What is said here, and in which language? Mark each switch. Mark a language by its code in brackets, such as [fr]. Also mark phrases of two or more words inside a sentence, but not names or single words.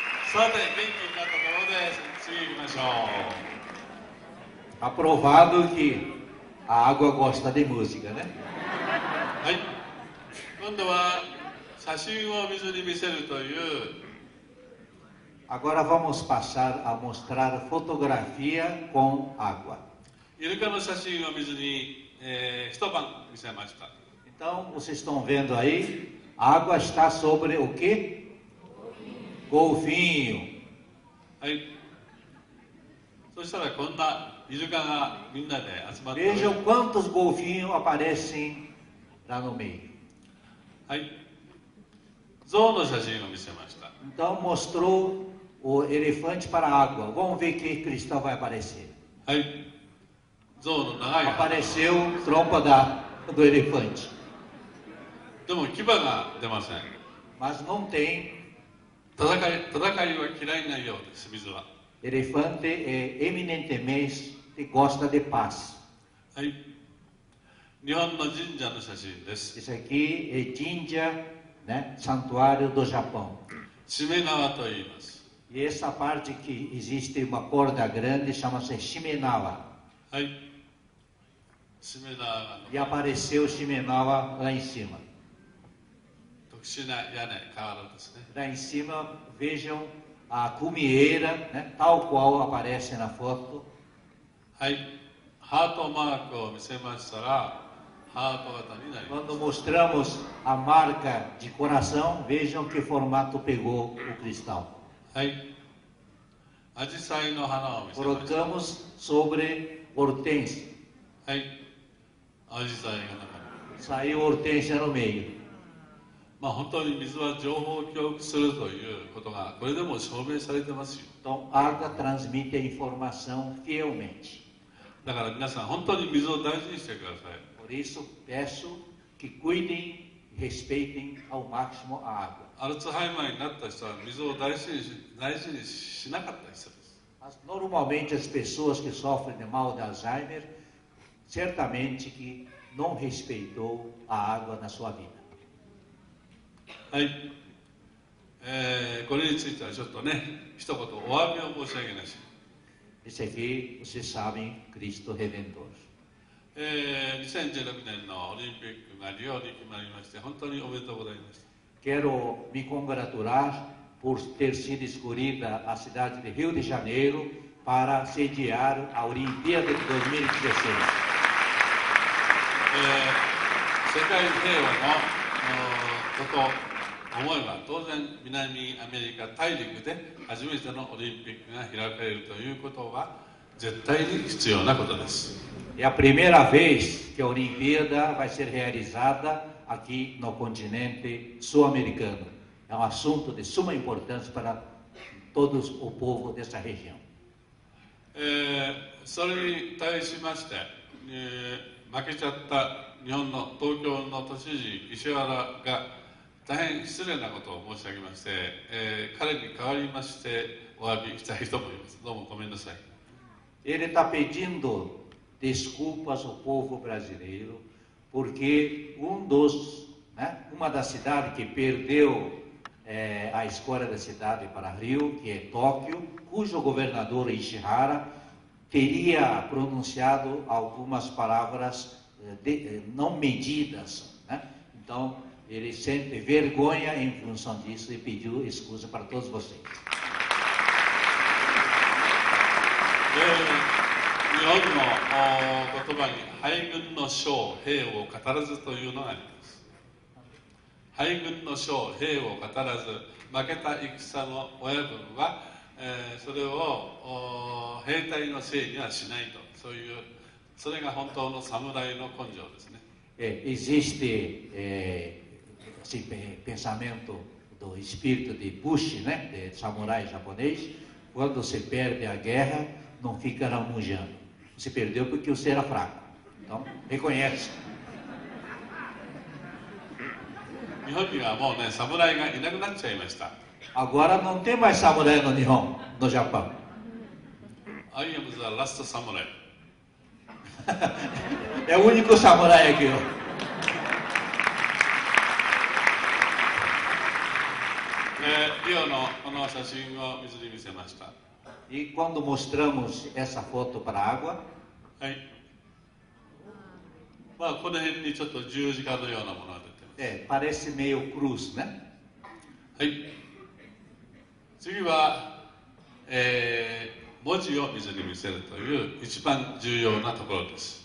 [ja] さて、元気になったところで、次行きましょう。 [pt] Aprovado que a água gosta de música, né? [ja] はい。今度は写真を水に見せるという [pt] Agora vamos passar a mostrar fotografia com água. [ja] イルカの写真を水に、一晩見せました。 [pt] Então, vocês estão vendo aí, a água está sobre o quê? Golfinho. [ja] はい。そしたらこんなイルカがみんなで集まっており [pt] Vejam quantos golfinhos aparecem lá no meio. [ja] はい。象の写真を見せました。 [pt] Então, mostrou o elefante para a água. Vamos ver que cristal vai aparecer. [ja] はい。象の長い鼻。 [pt] Apareceu trompa do elefante. [ja] でも牙が出ません。 [pt] Mas não tem. [ja] 戦いは嫌いなようです、水は。 [pt] Elefante eminentemente gosta de paz. [ja] はい。日本の神社の写真です。 [pt] Esse aqui é Jinja, né? Santuário do Japão. [ja] しめ縄と言います。 [pt] E essa parte que existe uma corda grande chama-se Shimenawa. [ja] はい。しめ縄が [pt] E apareceu Shimenawa lá em cima. [ja] 特殊な屋根、瓦ですね。 [pt] Lá em cima, vejam a cumieira, né? Tal qual aparece na foto. [ja] はい。ハートマークを見せましたら、ハート型になります。 [pt] Quando mostramos a marca de coração, vejam que formato pegou o cristal. [ja] はい。アジサイの花を見せました。 [pt] Colocamos sobre hortênsia. [ja] はい。アジサイが中に。 [pt] Saiu hortênsia no meio. [ja] まあ本当に水は情報を記憶するということがこれでも証明されてますよ。 [pt] Então, água transmite a informação fielmente. [ja] だから皆さん本当に水を大事にしてください。 [pt] Por isso, peço que cuidem e respeitem ao máximo a água. [ja] アルツハイマーになった人は水を大事にしなかった人です。 [pt] Mas, normalmente, as pessoas que sofrem de mal de Alzheimer, certamente que não respeitou a água na sua vida. [ja] はい。これについてはちょっとね、一言お詫びを申し上げなし。 [pt] Esse aqui, vocês sabem, Cristo Redentor. [ja] 2016 年のオリンピックがリオに決まりまして本当におめでとうございました。 [pt] Quero me congratular por ter sido escolhida a cidade de Rio de Janeiro para sediar a Olimpíada de 2016. [ja] 世界平和のことを思えば当然南アメリカ大陸で初めてのオリンピックが開かれるということは絶対に必要なことです。 [pt] É a primeira vez que a Olimpíada vai ser realizada aqui no continente sul-americano. É um assunto de suma importância para todo o povo dessa região. [ja] それに対しまして、負けちゃった日本の東京の都知事石原が大変失礼なことを申し上げまして、彼に代わりましてお詫びしたいと思います。どうもごめんなさい。 [pt] Ele está pedindo desculpas ao povo brasileiro porque uma das cidades que perdeu a escolha da cidade para Rio, que é Tóquio, cujo governador Ishihara teria pronunciado algumas palavras não medidas, né? Então ele sente vergonha em função disso e pediu desculpa para todos vocês. [ja] 日本の言葉に敗軍の将兵を語らずというのがあります。敗軍の将兵を語らず負けた戦の親分は、それを兵隊のせいにはしないと、それが本当の侍の根性ですね。 [pt] Existe esse pensamento do espírito de Bushi, né, de samurai japonês, quando se perde a guerra, não fica ramujando. Você perdeu porque você era fraco. Então, reconhece. [ja] 日本にはもうね、侍がいなくなっちゃいました。 [pt] Agora não tem mais samurai no Nihon, no Japão. [en] I am the last samurai. [pt] É o único samurai aqui, ó. 、 [ja] こリオのこの写真を水に見せました。 [pt] E quando mostramos essa foto para a água, [ja] はい。まあ、この辺にちょっと十字架のようなものが出てます。 [pt] parece meio cruz, né? [ja] はい。次は、文字を水に見せるという一番重要なところです。